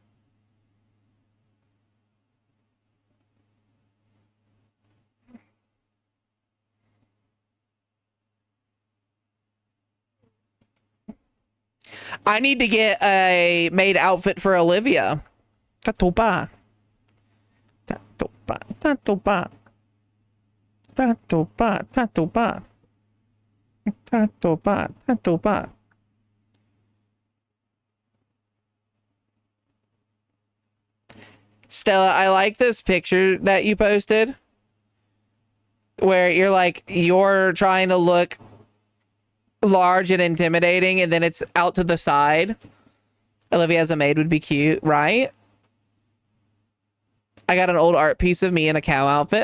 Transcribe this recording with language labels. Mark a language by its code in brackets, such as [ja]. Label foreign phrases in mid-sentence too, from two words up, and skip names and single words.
[en] I need to get a maid outfit for Olivia. [sn] Tatopa. Tatopa. Tatopa. Tatopa. Tatopa. Tatopa. Tatopa. [en] Stella, I like this picture that you posted where you're like, you're trying to look large and intimidating and then it's out to the side. Olivia as a maid would be cute, right? I got an old art piece of me in a cow outfit.